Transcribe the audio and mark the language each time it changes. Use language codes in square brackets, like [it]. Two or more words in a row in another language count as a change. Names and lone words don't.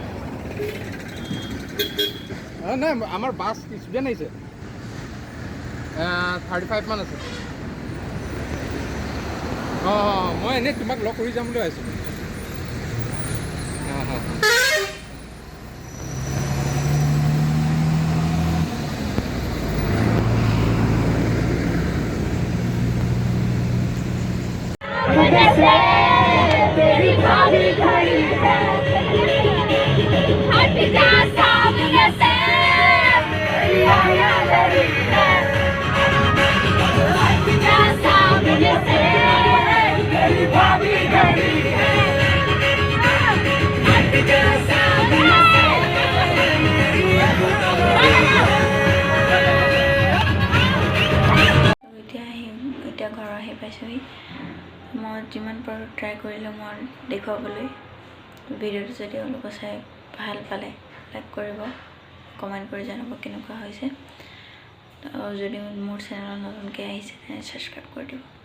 [as] নাই আমাৰ বাছ ষ্টুডেণ্ট আহিছে 35 মান আছে মই এনেই তোমাক লগ কৰি যাম বুলি ভাবিছিলোঁ [hi] तेरी भाभी घड़ी है हट जा सामने से मेरी आया लड़ी है हट जा सामने से तेरी भाभी घड़ी है हट जा सामने से [as] এতিয়া ঘৰ আহি পাইছোঁহি মই যিমান পাৰোঁ ট্ৰাই কৰিলোঁ মই দেখুৱাবলৈ ভিডিঅ'টো যদি অলপ চাই ভাল পালে লাইক কৰিব কমেণ্ট কৰি জনাব কেনেকুৱা হৈছে যদি মোৰ চেনেলত নতুনকৈ আহিছে তেনে ছাবস্ক্ৰাইব কৰি দিব